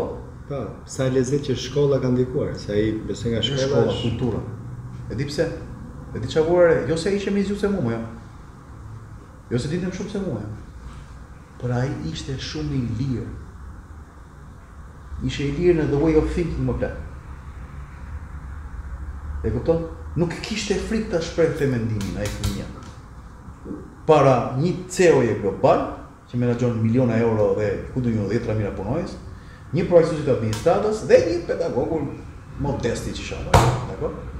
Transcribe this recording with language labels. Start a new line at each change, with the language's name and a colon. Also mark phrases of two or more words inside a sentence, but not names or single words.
Albanian: Pa, sa lezet që shkolla ka ndikuar, sa i besoj nga shkolla, kultura. E di pse? E di çfarë, jo se ishte më i se mua, jo. Jo se ditëm shumë se mua. Por ai ishte shumë i lirë. Ishte i lirë në
English: the way of thinking
Albanian: më plot. E kupton? Nuk kishte frikë ta shprehte mendimin ai fëmia. Para një CEO-je global që menaxhon miliona euro dhe ku do një 10.000 punonjës, një profesor të administratës dhe një pedagog modest i çfarë, dakor?